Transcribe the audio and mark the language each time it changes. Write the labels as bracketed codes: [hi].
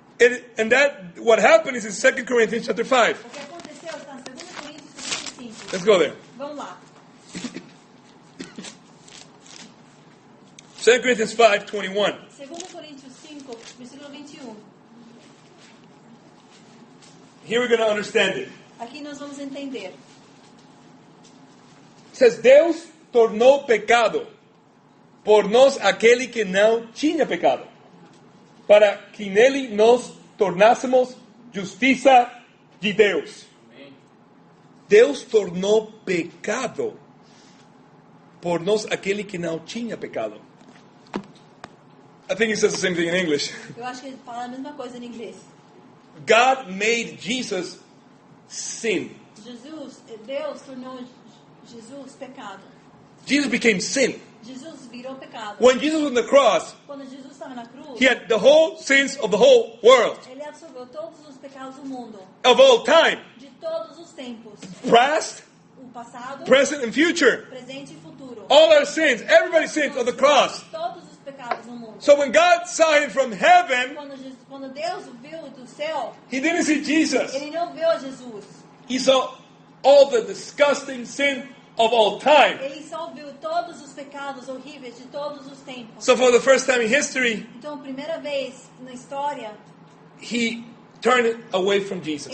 [en] And that what happened is in 2 Corinthians chapter 5. [pt] O que aconteceu está em 2 Coríntios 5. [en] Let's go there. [pt] Vamos lá. [en] 2 Corinthians 5:21. [pt] 2 Coríntios 5, versículo 21. [en] Here we're going to understand it. [pt] Aqui nós vamos entender. [en] It says, [pt] Deus tornou pecado por nós aquele que não tinha pecado, para que nele nos tornássemos justiça de Deus. Deus tornou pecado por nós aquele que não tinha pecado. [en] I think it says the same thing in English. [pt] Eu acho que ele fala a mesma coisa em inglês. [en] God made Jesus sin. [pt] Deus tornou Jesus pecado. [en] Jesus became sin. [pt] Jesus virou pecado. [en] When Jesus was on the cross, [pt] Quando Jesus estava na cruz, [en] he had the whole sins of the whole world, [pt] ele absorveu todos os pecados do mundo, [en] of all time, [pt] de todos os tempos, [en] past, [pt] o passado, [en] present, and future. [pt] presente e futuro. [en] All our sins, everybody's sins on the cross. [pt] Todos os pecados no mundo. [en] So when God saw him from heaven, [pt] Quando Deus o viu do céu, [en] he didn't see Jesus. [pt] ele não viu a Jesus. [en] He saw all the disgusting sin of all time. [pt] Ele só viu todos os pecados horríveis de todos os tempos. [en] So for the first time in history, [pt] Então, primeira vez na história, [en] he turned away from Jesus.